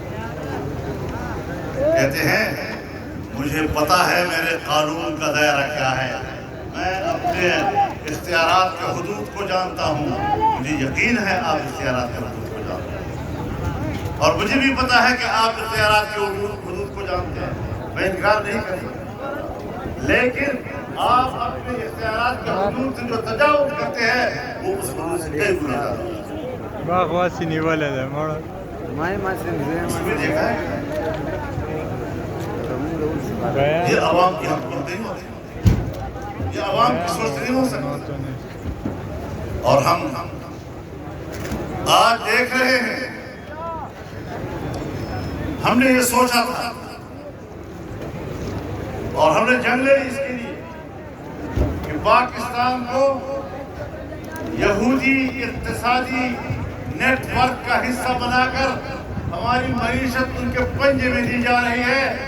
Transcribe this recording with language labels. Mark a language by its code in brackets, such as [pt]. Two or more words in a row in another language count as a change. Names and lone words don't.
[ur] کہتے ہیں مجھے پتا ہے میرے قانون کا دائرہ کیا ہے, میں اپنے اختیارات کے حدود کو جانتا ہوں, مجھے یقین ہے آپ اختیارات کے حدود کو جانتے ہیں, اور مجھے بھی پتا ہے کہ آپ اختیارات کے حدود کو جانتے ہیں, میں انکار نہیں کرتا, لیکن آپ اپنے اختیارات کے حدود سے جو تجاوز کرتے ہیں وہ اس حدود سے کئی گنا زیادہ ہے. باغواسی نیولے ده مړه ماي ما سن اس میں دیکھا ہے بیان یہ عوام کی حکومت نہیں ہوتی, یہ عوام کی سوچ نہیں ہو سکتی. اور ہم آج دیکھ رہے ہیں, ہم نے یہ سوچا تھا اور ہم نے جنگ لڑی اس کے لیے کہ پاکستان کو یہودی اقتصادی نیٹ ورک کا حصہ بنا کر ہماری معیشت ان کے پنجے میں دی جا رہی ہے.